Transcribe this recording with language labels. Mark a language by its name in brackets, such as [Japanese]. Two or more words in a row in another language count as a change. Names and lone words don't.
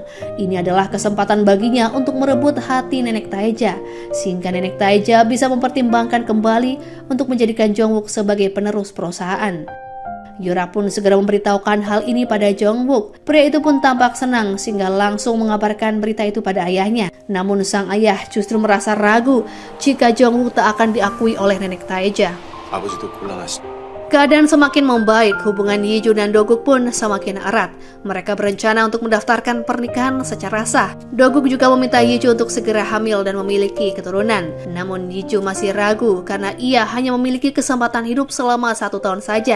[Indonesian] Ini adalah kesempatan baginya untuk merebut hati Nenek Taeja, sehingga Nenek Taeja bisa mempertimbangkan kembali untuk menjadikan Jong-wook sebagai penerus perusahaan. Yura pun segera memberitahukan hal ini pada Jong-wook. Pria itu pun tampak senang sehingga langsung mengabarkan berita itu pada ayahnya. Namun sang ayah justru merasa ragu jika Jong-wook tak akan diakui oleh Nenek Taeja. [Korean] 아버지도 곤란하시. [Indonesian] Keadaan semakin membaik, hubungan Yiju dan Doguk pun semakin erat. Mereka berencana untuk mendaftarkan pernikahan secara sah. Doguk juga meminta Yiju untuk segera hamil dan memiliki keturunan. Namun Yiju masih ragu karena ia hanya memiliki kesempatan hidup selama 1 tahun saja.